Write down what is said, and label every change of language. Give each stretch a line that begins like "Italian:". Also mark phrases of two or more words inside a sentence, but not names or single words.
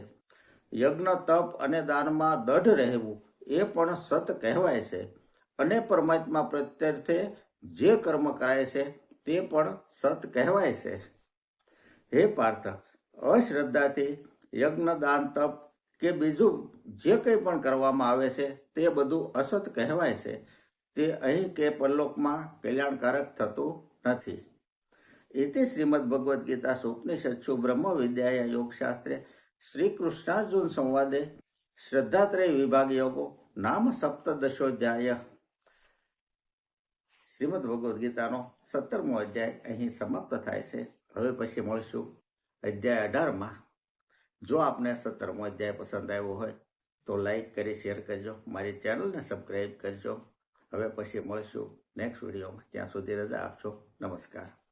Gujarati: યજ્ઞ તપ અને દાનમાં દઢ રહેવું એ પણ સત કહેવાય છે અને પરમાત્મા પ્રત્યર્થે જે કર્મ કરાય છે તે પણ સત કહેવાય છે. હે પાર્થ, અશ્રદ્ધાથી યજ્ઞ દાન તપ કે બીજું જે કંઈ પણ કરવામાં આવે છે તે બધું અસત કહેવાય છે. તે અહીં કે પરલોકમાં કલ્યાણકારક થતું નથી.
Sanskrit: इति श्रीमद्भगवद गीता उपनिषत्सु ब्रह्म विद्याया योगशास्त्रे श्री कृष्णार्जुन संवादे श्रद्धात्रय विभाग योगो नाम सप्तदशोध्याय
Gujarati: શ્રીમદ્ભગવદ ગીતાનો 17મો અધ્યાય અહીં સમાપ્ત થાય છે. હવે પછી મળશું અધ્યાય 18માં. જો આપને 17મો અધ્યાય પસંદ આવ્યો હોય તો લાઈક કરી શેર કરજો, મારી ચેનલને સબસ્ક્રાઈબ કરજો. હવે પછી મળશું
English: next videoમાં.
Gujarati: ત્યાં સુધી રજા આપજો. નમસ્કાર.